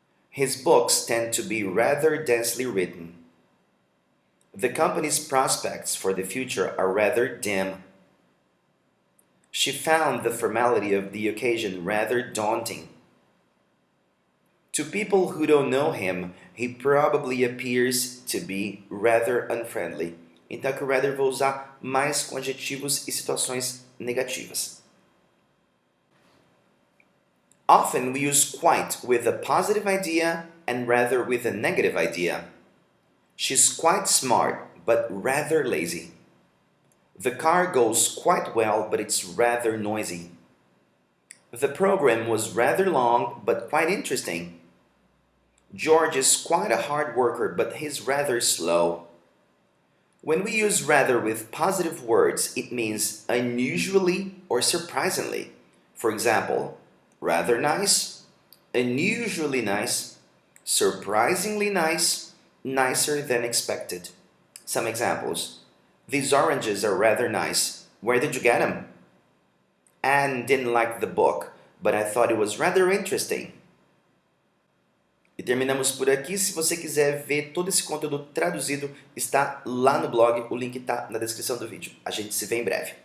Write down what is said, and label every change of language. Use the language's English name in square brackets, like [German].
[English] His books tend to be rather densely written. The company's prospects for the future are rather dim. She found the formality of the occasion rather daunting. To people who don't know him, he probably appears to be rather unfriendly. [Portuguese] Então, que o rather vou usar mais com adjetivos e situações negativas. [English] Often we use quite with a positive idea and rather with a negative idea. She's quite smart, but rather lazy. The car goes quite well, but it's rather noisy. The program was rather long, but quite interesting. George is quite a hard worker, but he's rather slow. When we use rather with positive words, it means unusually or surprisingly. For example, rather nice, unusually nice, surprisingly nice, nicer than expected. Some examples. These oranges are rather nice. Where did you get them? Anne didn't like the book, but I thought it was rather interesting. [Portuguese] E terminamos por aqui. Se você quiser ver todo esse conteúdo traduzido, está lá no blog, o link está na descrição do vídeo. A gente se vê em breve.